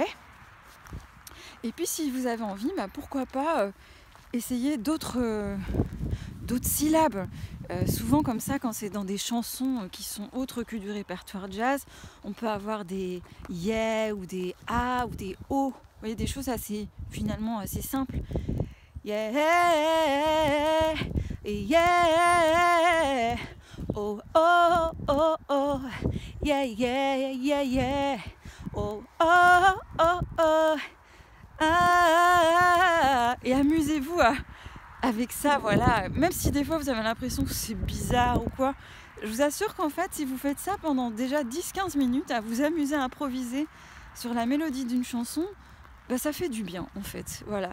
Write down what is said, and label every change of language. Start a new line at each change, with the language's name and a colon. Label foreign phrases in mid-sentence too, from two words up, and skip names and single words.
French: Et puis si vous avez envie, pourquoi pas essayer d'autres syllabes. Souvent comme ça, quand c'est dans des chansons qui sont autres que du répertoire jazz, on peut avoir des yeah ou des a ou des o. Vous voyez, des choses finalement assez simples. Yeah, yeah, oh, oh, oh, oh, yeah, yeah, yeah, yeah, oh, oh, oh, oh, ah, et amusez-vous avec ça, voilà. Même si des fois vous avez l'impression que c'est bizarre ou quoi, je vous assure qu'en fait, si vous faites ça pendant déjà 10-15 minutes, à vous amuser à improviser sur la mélodie d'une chanson, ça fait du bien en fait, voilà.